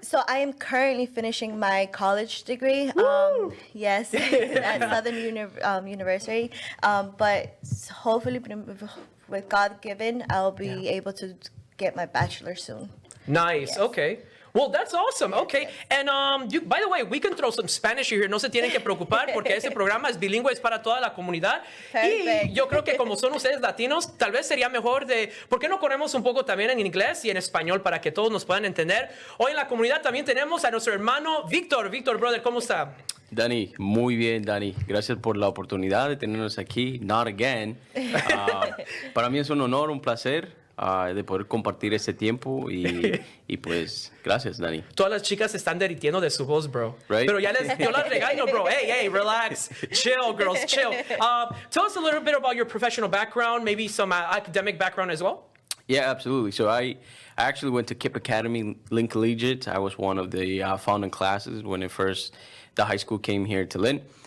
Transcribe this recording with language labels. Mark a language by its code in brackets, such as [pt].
[en] So I am currently finishing my college degree. Yes, at Southern University. But hopefully, with God given, I'll be able to get my bachelor soon. Nice. Yes. Okay. Well, that's awesome. Okay. And by the way, we can throw some Spanish here. [es] No se tienen que preocupar porque este programa es bilingüe, es para toda la comunidad. Y [en] Perfect. [es] yo creo que como son ustedes latinos, tal vez sería mejor ¿por qué no corremos un poco también en inglés y en español para que todos nos puedan entender? Hoy en la comunidad también tenemos a nuestro hermano Víctor. Víctor, brother, ¿cómo está? Dani, muy bien, Dani. Gracias por la oportunidad de tenernos aquí. [en] Not again. [es] Para mí es un honor, un placer de poder compartir este tiempo y pues gracias, Dani. Todas las chicas se están derritiendo de su voz, bro. [en] Right? [es] Pero yo las regaño, bro. [en] Hey, relax. Chill, girls, chill. Tell us a little bit about your professional background, maybe some academic background as well. Yeah, absolutely. So I actually went to KIPP Academy, Lynn Collegiate. I was one of the founding classes when the high school came here to Lynn.